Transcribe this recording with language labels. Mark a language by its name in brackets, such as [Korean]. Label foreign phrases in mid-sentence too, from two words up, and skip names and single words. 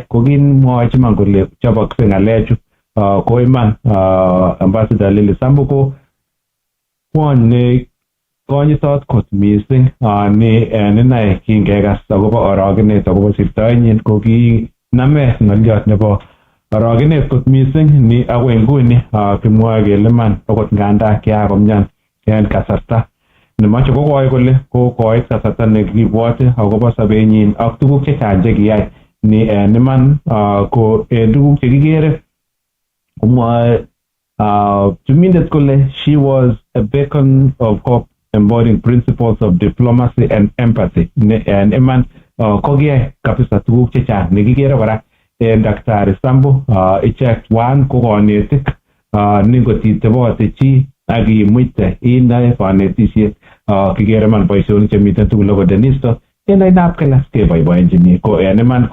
[Kalenjin] ko kimwoch iman kole chobokse ng'alechu ko iman Ambassador Lily Sambu ko kwony ne konyitot kot mising ni inai kingekas akobo orogenet akobo sirtoenyin ko kiname ng'olyot nebo orogenet kot mising ni akoi nguni kimwoe kele man okot nganda kiakomyan en kasarta nemoche kokoi kole kokoit kasarta nekibwote akobo sobenyin ak tuguk chechang chekiyai ni niman ko tuguk chekikere kumwa tumindet kole [English] she was a beacon of hope embodying principles of diplomacy and empathy [Kalenjin] and iman kogie kabisa tuguk chechang nekikere kora Daktari Sambu ichek wan ko konetik ningotitebote chi ak imuite inae kanetisiet kikere man boisionik chemiten tugul ko Denisto en ainab kelas keboiboenjini ko en iman